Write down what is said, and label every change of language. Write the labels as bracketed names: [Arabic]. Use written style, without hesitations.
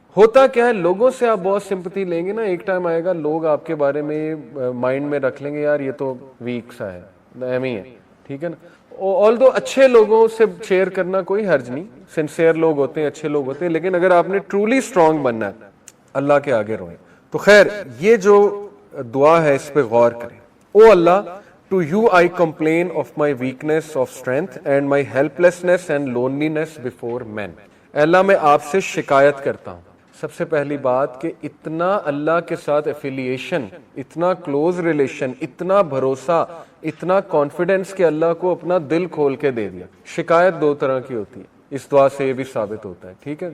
[Urdu] ہوتا کیا ہے، لوگوں سے آپ بہت سمپتھی لیں گے نا، ایک ٹائم آئے گا لوگ آپ کے بارے میں مائنڈ میں رکھ لیں گے یار یہ تو ویک سا ہے، اہم ہی ہے، ٹھیک ہے نا. آلدو اچھے لوگوں سے شیئر کرنا کوئی حرج نہیں، سنسیئر لوگ ہوتے ہیں، اچھے لوگ ہوتے ہیں، لیکن اگر آپ نے ٹرولی سٹرونگ بننا ہے اللہ کے آگے روئیں. تو خیر یہ جو دعا ہے اس پہ غور کریں. [English] O اللہ، to you I complain of my weakness of strength and my helplessness and loneliness before men. [Urdu] اے اللہ میں آپ سے شکایت کرتا ہوں. سب سے پہلی بات کہ اتنا اللہ کے ساتھ ایفیلیشن، اتنا کلوز ریلیشن، اتنا بھروسہ، اتنا کانفیڈنس کہ اللہ کو اپنا دل کھول کے دے دیا. شکایت دو طرح کی ہوتی ہے، اس دعا سے یہ بھی ثابت ہوتا ہے، ٹھیک ہے.